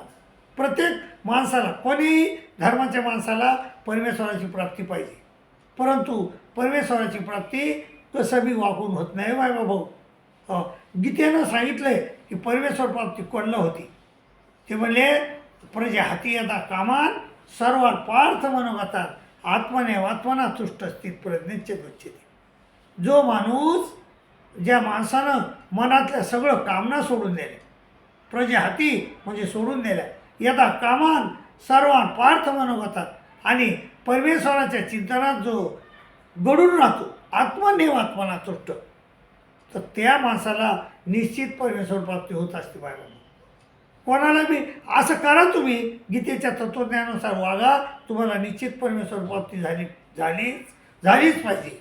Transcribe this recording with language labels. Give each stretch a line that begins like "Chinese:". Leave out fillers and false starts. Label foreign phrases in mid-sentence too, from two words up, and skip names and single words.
Marathi: प्रत्येक माणसाला, कोणीही धर्माच्या माणसाला परमेश्वराची प्राप्ती पाहिजे, परंतु परमेश्वराची प्राप्ती कसं बी वागून होत नाही। भाऊ, गीतेनं सांगितलं आहे की परमेश्वर प्राप्ती कोणाला होती? ते म्हणले,
Sanskrit: प्रजा हाती यदा कामान सर्वात पार्थ मनोगतात आत्मने वात्मना तुष्ट स्थित प्रज्ञेचे गच्छते।
Marathi: जो माणूस, ज्या माणसानं मनातल्या सगळं कामना सोडून दिल्या,
Sanskrit: प्रजा हाती
Marathi: म्हणजे सोडून दिल्या,
Sanskrit: यदा कामान सर्वान पार्थ मनोगतात
Marathi: आणि परमेश्वराच्या चिंतनात जो गडून राहतो,
Sanskrit: आत्मनेवात्मना तुष्ट,
Marathi: तर त्या माणसाला निश्चित परमेश्वर प्राप्ती होत असते। बाळा, कोणाला बी असं करा, तुम्ही गीतेच्या तत्त्वज्ञानानुसार वागा, तुम्हाला निश्चित परमेश्वर प्राप्ती झालीच पाहिजे।